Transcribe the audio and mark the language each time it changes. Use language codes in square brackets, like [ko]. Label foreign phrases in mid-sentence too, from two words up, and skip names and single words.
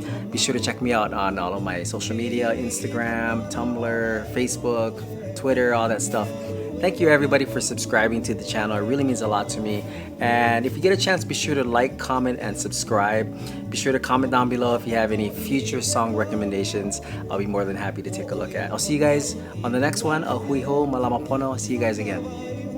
[en] Be sure to check me out on all of my social media, Instagram, Tumblr, Facebook, Twitter, all that stuff. Thank you everybody for subscribing to the channel. It really means a lot to me. And if you get a chance, be sure to like, comment, and subscribe. Be sure to comment down below if you have any future song recommendations. I'll be more than happy to take a look at. I'll see you guys on the next one. [haw] A hui ho, malama pono. [en] See you guys again.